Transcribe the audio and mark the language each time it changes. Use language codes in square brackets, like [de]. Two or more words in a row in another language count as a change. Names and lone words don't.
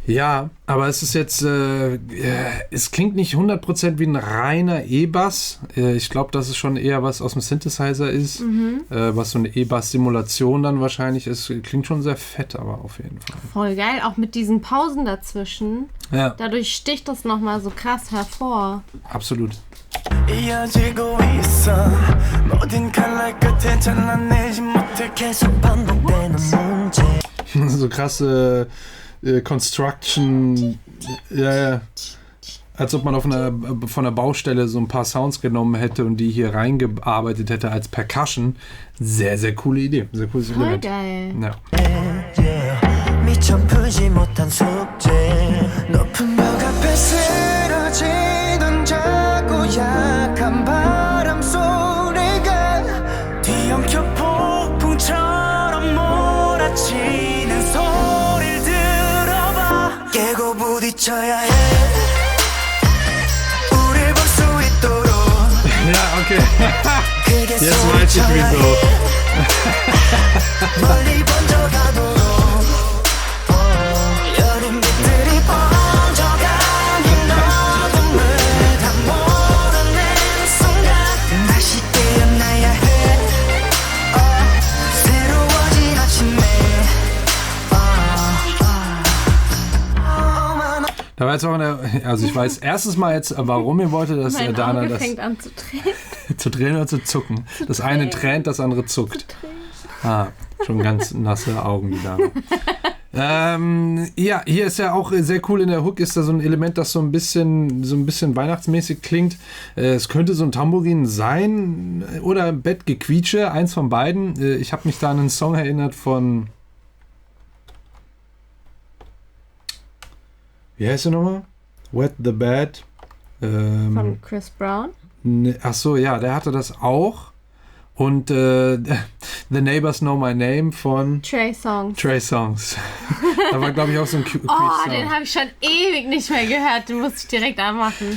[de] Ja, aber es ist jetzt, es klingt nicht 100% wie ein reiner E-Bass. Ich glaube, dass es schon eher was aus dem Synthesizer ist, was so eine E-Bass-Simulation dann wahrscheinlich ist. Klingt schon sehr fett, aber auf jeden Fall. Voll geil, auch mit diesen Pausen dazwischen. Ja, Dadurch sticht das nochmal so krass hervor. absolut. [ko] 이어지고 있어 모든 칼날 끝에 잘라내지 못해 계속 반복되는 문제 [de] So krasse Construction, ja. Als ob man von der Baustelle so ein paar Sounds genommen hätte und die hier reingearbeitet hätte als Percussion. Sehr, sehr coole Idee. Sehr cooles Voll Element. geil. Ja. [ko] 미처 풀지 못한 숙제 높은 벽 앞에 쓰러지던 작고 약한 바람 소리가 뒤엉켜 폭풍처럼 몰아치는 소리를 들어봐 깨고 부딪혀야 해 우릴 볼 수 있도록 [de] Ja, okay. [ko] 그게 [de] Jetzt weiß ich [ko] 소리쳐야 [de] wieso. [ko] 해 멀리 번져가도록 여린 빛들이 번져가는 어둠을 다 몰아낸 순간 다시 깨어나야 해 새로워진 아침에 [de] Da war jetzt auch also ich weiß erstens mal jetzt, warum ihr wolltet, dass Mein Dana Auge das fängt an zu tränen. zu drehen oder zu zucken. Das eine tränt, das andere zuckt. Schon ganz nasse Augen, die Dana. Ja, hier ist ja auch sehr cool in der Hook, ist da so ein Element, das so ein bisschen weihnachtsmäßig klingt. Es könnte so ein Tambourin sein oder ein Bettgequietsche, eins von beiden. Ich habe mich da an einen Song erinnert von, wie heißt der nochmal? Wet the Bed. Von Chris Brown. Ach so, ja, der hatte das auch. Und The Neighbors Know My Name von Trey Songz. Trey Songz. Da war, glaube ich, auch so ein Oh, den habe ich schon ewig nicht mehr gehört. Den musste ich direkt anmachen.